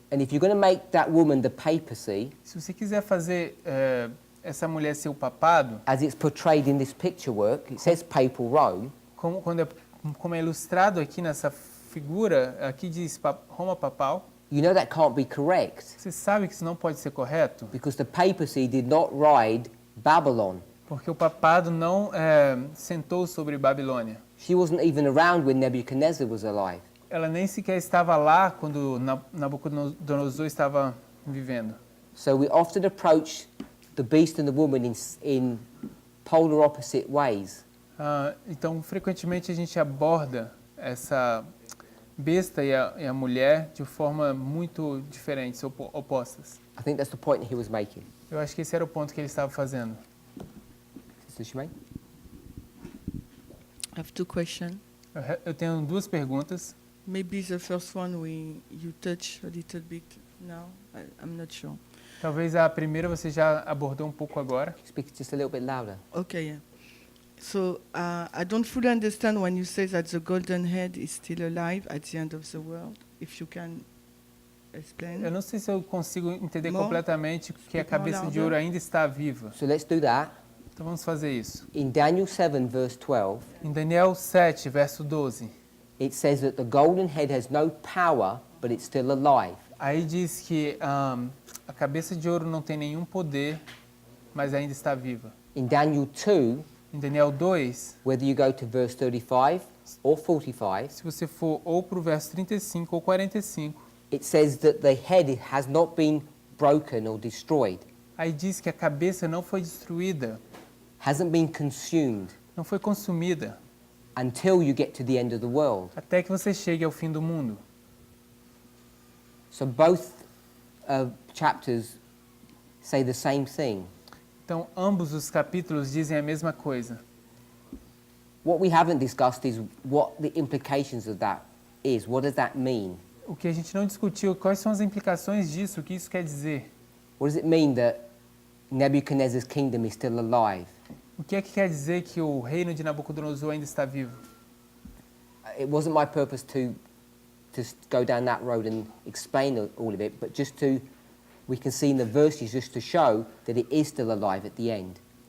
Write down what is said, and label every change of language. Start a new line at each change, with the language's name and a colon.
English: And if you're going to make that woman the papacy,
Portuguese: Se você quiser fazer essa mulher ser o papado,
English: as it's portrayed in this picture work, it says papal Rome,
Portuguese: como é ilustrado aqui nessa figura, aqui diz Roma papal,
English: you know that can't be correct,
Portuguese: você sabe que isso não pode ser correto,
English: because the papacy did not ride Babylon.
Portuguese: porque o papado não sentou sobre Babilônia.
English: She wasn't even around when Nebuchadnezzar was alive.
Portuguese: Ela nem sequer estava lá quando Nabucodonosor estava vivendo.
English: So we often approach the beast and the woman in polar opposite ways.
Portuguese: Então, frequentemente a gente aborda essa besta e a mulher de forma muito diferentes, opostas.
English: I think that's the point that he was making.
Portuguese: Eu acho que esse era o ponto que ele estava fazendo.
English: Sister Shemaine? I have two questions.
Portuguese: Eu tenho 2 perguntas.
English: Maybe the first one you touch a little bit now. I'm not sure.
Portuguese: Talvez a primeira você já abordou um pouco agora.
English: Speak just a little bit louder. Okay, yeah. So I don't fully understand when you say that the golden head is still alive at the end of the world. If you can explain.
Portuguese: Eu não sei se eu consigo entender
English: More?
Portuguese: completamente que a cabeça de ouro ainda está viva.
English: So let's do that.
Portuguese: Então vamos fazer isso.
English: In Daniel 7, verse 12,
Portuguese: Em Daniel 7, verso 12,
English: it says that the golden head has no power, but it's still alive.
Portuguese: aí diz que a cabeça de ouro não tem nenhum poder, mas ainda está viva.
English: In Daniel 2,
Portuguese: Em Daniel 2,
English: whether you go to verse 35 or 45,
Portuguese: se você for ou para o verso 35 ou 45,
English: it says that the head has not been broken or destroyed,
Portuguese: aí diz que a cabeça não foi destruída,
English: hasn't been consumed
Portuguese: não foi consumida,
English: until you get to the end of the world.
Portuguese: até que você chegue ao fim do mundo.
English: So both chapters say the same thing.
Portuguese: Então, ambos os capítulos dizem a mesma coisa.
English: What we haven't discussed is what the implications of that is. What does that mean?
Portuguese: O que a gente não discutiu, quais são as implicações disso, o que isso quer dizer?
English: What does it mean that Nebuchadnezzar's kingdom is still alive?
Portuguese: O que é que quer dizer que o reino de Nabucodonosor ainda está vivo?
English: It wasn't my purpose to go down that road and explain all of it, but just to, we can see in the verses just to show that it is still alive at the end.